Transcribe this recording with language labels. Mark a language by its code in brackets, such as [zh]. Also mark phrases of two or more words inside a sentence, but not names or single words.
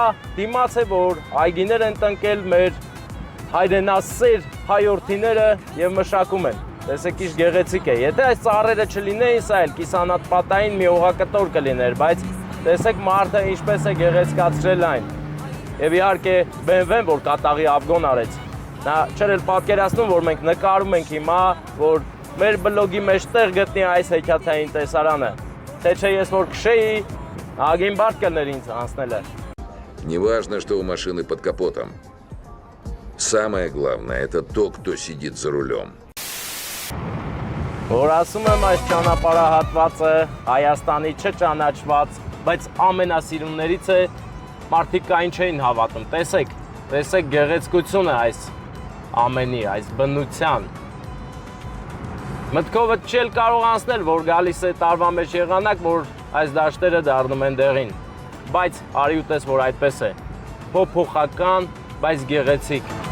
[hy] դիմաց է, որ այգիներ են տնկել մեր հայրենասեր հայորդիները եւ մշակում են։ Տեսեք ինչ գեղեցիկ է։ Եթե այս ծառերը չլինեին, սա էլ կիսանապատային մի օղակտոր կլիներ, բայց տեսեք մարդը ինչպես է գեղեցկացրել այն։ Եվ իհարկե BMW-ն, որ կատաղի աբգոն արեց։ Նա չէր էլ պատկերացնում, որ մենք նկարում ենք հիմա, որ մեր բլոգի մեջ տեղ գտնի այս հեքիաթային տեսարանը։ Թե չէ ես որ քշեի, ագին բարդ կներ ինձ անցնելը։ [ru] Неважно, что у машины под капотом. Самое главное, это то, кто сидит за рулем. [hy] Որ ասում եմ այս ճանապարհահատվածը Հայաստանի չճանաչված, բայց ամենասիրուններից է, մարդիկ կային չէին հավատում։ Տեսեք գեղեցկությունը այս ամենի, այս բնության։ Մտքովդ չել կարող անցնել, որ գալիս է տարվա մեջ եղանակ, որ այս դաշտերը դառնում են դեղին։ Բայց արի ու տես, որ այդպես է։ Փոփոխական, բայց գեղեցիկ։